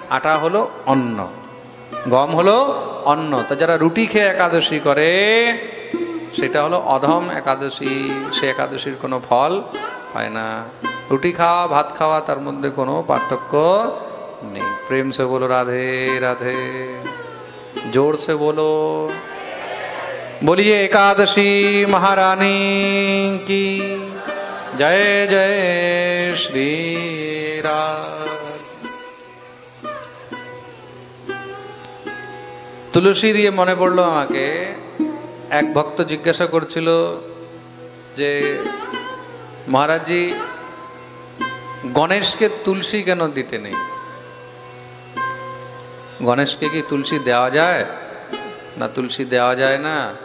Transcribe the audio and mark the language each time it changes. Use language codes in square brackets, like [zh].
[bn] আটা হলো অন্ন, গম হলো অন্ন। তা যারা রুটি খেয়ে একাদশী করে সেটা হলো অধম একাদশী। সে একাদশীর কোনো ফল হয় না। রুটি খাওয়া ভাত খাওয়া তার মধ্যে কোনো পার্থক্য নেই। [hi] প্রেম সে বলো রাধে রাধে। जोर से बोलो बोलिए एकादशी महारानी की जय जय श्री राम। तो [bn] তুলসী দিয়ে মনে পড়লো আমাকে, এক ভক্ত জিজ্ঞাসা করছিল যে মহারাজজি, গণেশকে তুলসী কেন দিতে নেই? গণেশকে কি তুলসী দেওয়া যায় না তুলসী দেওয়া যায় না?